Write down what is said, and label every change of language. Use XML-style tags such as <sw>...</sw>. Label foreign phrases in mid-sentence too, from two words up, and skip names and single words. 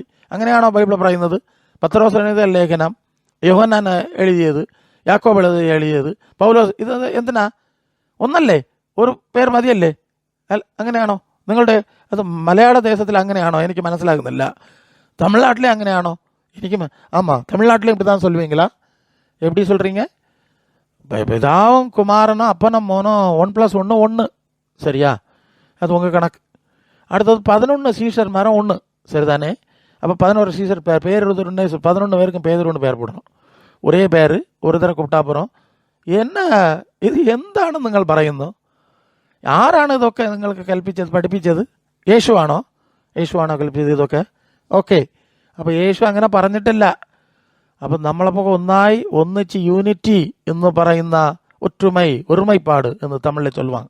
<ml>അങ്ങനെയാണോ ബൈബിൾ പറയുന്നത്? പത്രോസ് എഴുതിയ ലേഖനം, യോഹന്നാൻ എഴുതിയത്, യാക്കോബ് എഴുതിയത്, പൗലോസ്, ഇത് എന്തിനാ? ഒന്നല്ലേ? ഒരു പേർ മതിയല്ലേ? അങ്ങനെയാണോ നിങ്ങളുടെ? അത് മലയാള ദേശത്തിൽ അങ്ങനെയാണോ? എനിക്ക് മനസ്സിലാകുന്നില്ല. തമിഴ്നാട്ടിലെ അങ്ങനെയാണോ?</ml> <ta>ஆமாம், தமிழ்நாட்டிலையும் இப்படி தான் சொல்லுவீங்களா? எப்படி சொல்கிறீங்க? பிதாவும் குமாரனும் அப்பனும் மோனும் 1 + 1 1. சரியா? அது உங்கள் கணக்கு. அடுத்தது 11 சீஷர்மாரும் 1. சரிதானே? அப்போ 11 சீஷர் பேர் 11 பேருக்கும் பேர் பேர் போடணும்.</ta> <ml>ഒരേ പേര് ഒരു തരം കൂപ്പിട്ടാ പോகிறோம். ഇത് എന്താണ് നിങ്ങൾ പറയുന്നു? ആരാണ് ഇതൊക്കെ നിങ്ങൾക്ക് പഠിപ്പിച്ചത്? യേശുവാണോ കൽപ്പിച്ചത് ഇതൊക്കെ? ഓക്കെ. അപ്പോൾ യേശു അങ്ങനെ പറഞ്ഞിട്ടില്ല. അപ്പം നമ്മളപ്പോൾ ഒന്നിച്ച് യൂണിറ്റി എന്ന് പറയുന്ന ഒരുമൈപ്പാട് എന്ന് തമിഴിൽ ചൊല്ലുവാങ്.</ml>